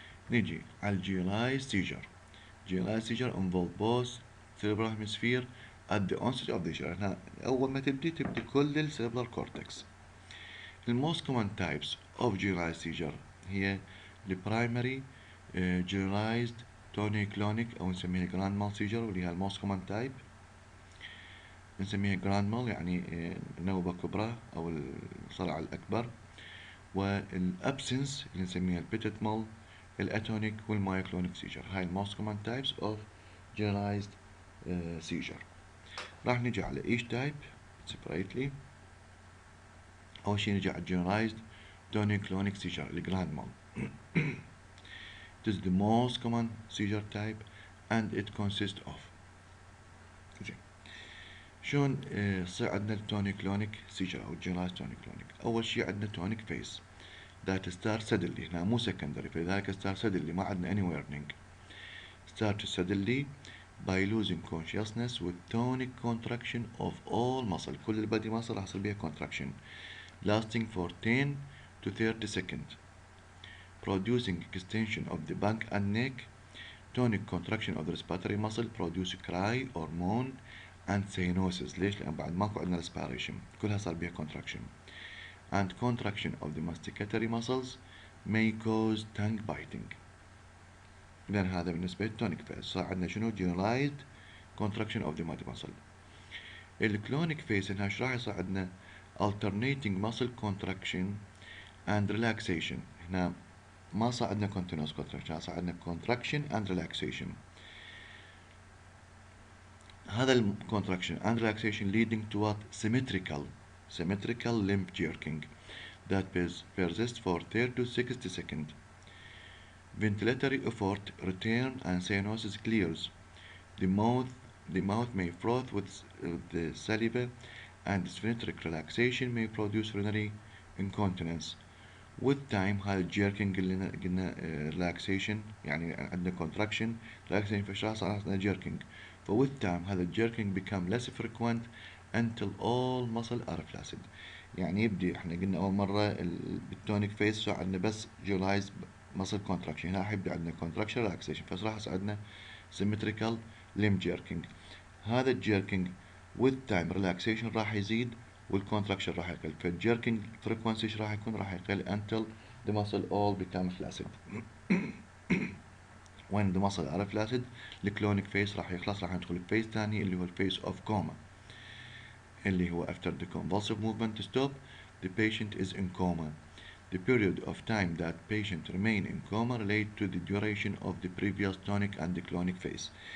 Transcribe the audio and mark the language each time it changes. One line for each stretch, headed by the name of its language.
Arabic: نيجي على الجينرالايز سيجر.
English: Generalize seizure involve both cerebral hemisphere at the onset of the seizure.
Arabic: هنا أول ما تبدي كل السيربرال كورتكس.
English: The most common types of generalized seizure هي the primary generalized tonic-clonic
Arabic: أو نسميها
English: grand mal seizure
Arabic: واللي هي
English: most common type.
Arabic: نسميها grand mal يعني نوبة كبرى أو الصرع الأكبر. والabsence اللي نسميها petit mal الاتونيك والمايوكلونيك seizure.
English: هاي most common types of generalized seizure.
Arabic: راح نجي على
English: each type separately.
Arabic: أول شي نجي على generalized tonic-clonic seizure الجراند مال.
English: It is the most common seizure type and it consists of
Arabic: زين شلون يصير عندنا التونيك-clonic
English: seizure أو generalized tonic-clonic.
Arabic: أول شي عندنا
English: tonic phase that start suddenly.
Arabic: هنا مو
English: secondary، فلذلك start suddenly
Arabic: ما عندنا
English: any warning. Start suddenly by losing consciousness with tonic contraction of all muscle.
Arabic: كل البادي
English: muscle
Arabic: راح يصير بيها
English: contraction lasting for 10 to 30 seconds, producing extension of the back and neck. Tonic contraction of the respiratory muscle produce cry or moan and cyanosis.
Arabic: ليش؟ لأن بعد ماكو عندنا respiration كلها صار بيها contraction.
English: And contraction of the masticatory muscles may cause tongue biting.
Arabic: إذن هذا بالنسبة للتونيك phase. صار عندنا شنو؟
English: generalized contraction of the body muscle.
Arabic: الكلونيك phase هنا ايش راح يصير عندنا؟
English: alternating muscle contraction and relaxation.
Arabic: هنا ما صار عندنا
English: continuous contraction،
Arabic: صار عندنا
English: contraction and relaxation. هذا ال contraction and relaxation leading to what? Symmetrical limb jerking that persists for 30 to 60 seconds. Ventilatory effort return and cyanosis clears. The mouth may froth with the saliva, and sphincteric relaxation may produce urinary incontinence. With time
Arabic: هذا الجيركينج اللي قلنا relaxation يعني عندنا contraction relaxation في الشخص صار عندنا jerking.
English: ف with time
Arabic: هذا الجيركينج
English: become less frequent until all muscle are flaccid.
Arabic: يعني يبدي احنا قلنا اول مرة بالتونيك فيس صار عندنا بس
English: generalized muscle contraction،
Arabic: هنا راح يبدي عندنا contraction relaxation، فراح يصير عندنا
English: symmetrical limb jerking.
Arabic: هذا الجيركينج
English: with time
Arabic: relaxation راح يزيد والcontraction راح يقل، فالجيركينج frequency راح يكون راح يقل until the muscle all become flaccid.
English: when the muscle are flaccid الكلونيك phase
Arabic: راح يخلص، راح ندخل الفيز ثاني اللي هو الفيز
English: of coma، اللي هو after the convulsive movement stop the patient is in coma. The period of time that patient remain in coma relate to the duration of the previous tonic and the clonic phase.